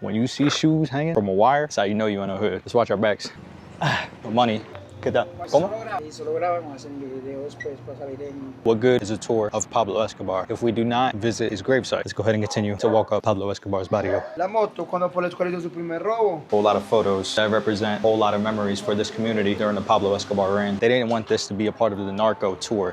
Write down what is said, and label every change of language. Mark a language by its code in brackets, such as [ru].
[en] When you see shoes hanging from a wire, that's how you know you're in a hood. Let's watch our backs. Money. [es] ¿Qué tal? ¿Cómo? Y solo grabamos en videos pues para salir en... [en] What good is a tour of Pablo Escobar if we do not visit his gravesite? Let's go ahead and continue to walk up Pablo Escobar's Barrio. [es] La moto cuando Pablo Escobar hizo su primer robo. [en] A whole lot of photos that represent a whole lot of memories for this community during the Pablo Escobar reign. They didn't want this to be a part of the narco tour.